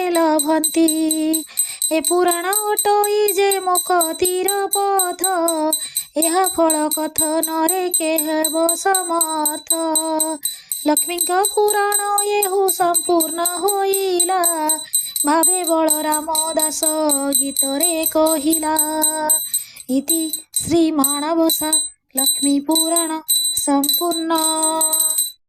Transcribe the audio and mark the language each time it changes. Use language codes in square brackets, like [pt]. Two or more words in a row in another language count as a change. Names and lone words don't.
[or] ଲଭନ୍ତି ଏ ପୁରାଣ ଅଟଇ ଯେ ମୁକ୍ତିର ପଥ ଯହ ଫଳ କଥନ ରେ କେହବ ସମର୍ଥ ଲକ୍ଷ୍ମୀ କା ପୁରାଣ ଯେହୁ ସମ୍ପୂର୍ଣ୍ଣ ହୋଇଲା ଭାବେ ବଳରାମ ଦାସ ଗୀତ ରେ କହିଲା ଇତି ଶ୍ରୀ ମାଣବସା ଲକ୍ଷ୍ମୀ ପୁରାଣ ସମ୍ପୂର୍ଣ୍ଣ।